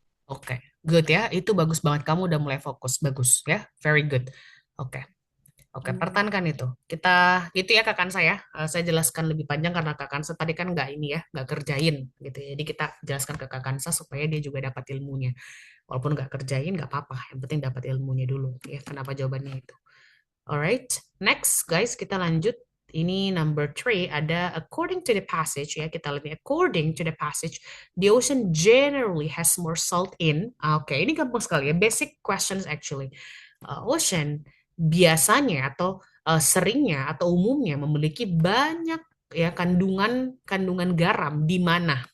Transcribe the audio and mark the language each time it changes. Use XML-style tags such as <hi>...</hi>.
<id>Oke,</id> <en>good</en> <id>ya. Itu bagus banget. Kamu udah mulai fokus. Bagus ya.</id> <en>Very good.</en> <id>Oke. Oke, pertahankan itu. Kita gitu ya Kak Kansa ya. Saya jelaskan lebih panjang karena Kak Kansa tadi kan nggak ini ya, nggak kerjain gitu ya. Jadi kita jelaskan ke Kak Kansa supaya dia juga dapat ilmunya. Walaupun nggak kerjain nggak apa-apa. Yang penting dapat ilmunya dulu ya. Kenapa jawabannya itu?</id> <en>Alright, next guys</en> <id>kita lanjut. Ini number 3 ada</id> <en>according to the passage</en> <id>ya, kita lihat</id> <en>according to the passage the ocean generally has more salt in.</en> <id>Oke, ini gampang sekali ya,</id> <en>basic questions actually.</en> <id>Ocean biasanya atau seringnya atau umumnya memiliki banyak ya kandungan kandungan garam di mana?</id>